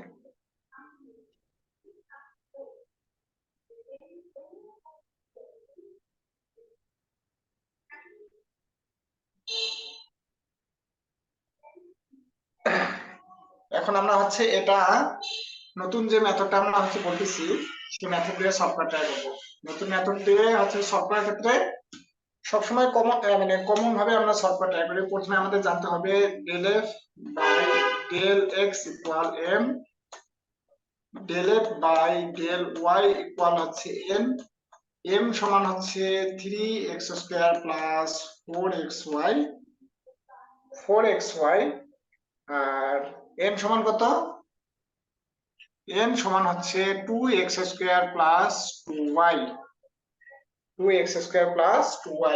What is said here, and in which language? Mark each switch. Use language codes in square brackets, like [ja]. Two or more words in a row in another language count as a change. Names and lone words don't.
[bn] এখন আমরা হচ্ছে এটা নতুন যে মেথডটা আমরা হচ্ছে বলতেছি সেই মেথড দিয়ে সলভ করা ট্রাই করব। নতুন মেথড দিয়ে হচ্ছে সলভ করার ক্ষেত্রে সবসময় কমন ভাবে আমরা সলভ করা ট্রাই করি। প্রথমে আমাদের জানতে হবে [en] del f by del x equal m, del f by del y equal [bn] হচ্ছে n, m সমান হচ্ছে [en] 3x² plus 4xy, [bn] আর n সমান কত? n সমান হচ্ছে [en] 2x² plus 2y, 2x² plus 2y.